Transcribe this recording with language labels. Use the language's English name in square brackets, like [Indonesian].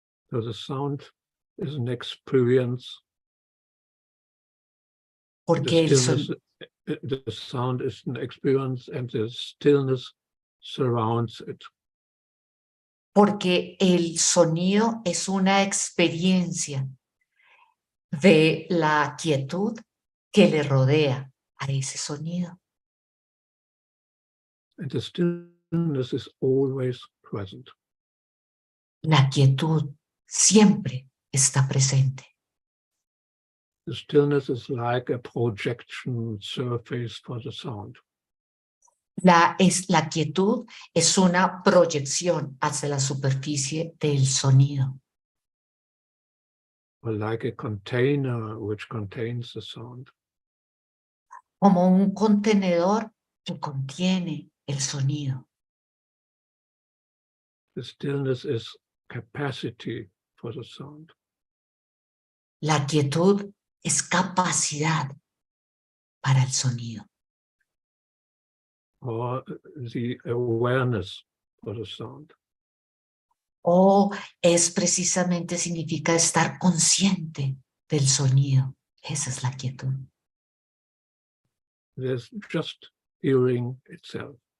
[English] So the sound is an experience. [Spanish] Porque [English] The sound is an experience and the stillness surrounds it. [Spanish] Porque el sonido es una experiencia de la quietud que le rodea a ese sonido. [English] And the stillness is always present. [Spanish] La quietud siempre está presente. [English] The stillness is like a projection surface for the sound. [Spanish] La quietud es una proyección hacia la superficie del sonido. [English] Or like a container which contains the sound. [Spanish] Como un contenedor que contiene el sonido. [English] The stillness is capacity for the sound. [Spanish] La quietud es capacidad para el sonido. [English] Or the awareness for the sound. [Spanish] O es precisamente significa estar consciente del sonido. Esa es la quietud. [English] There's just hearing itself.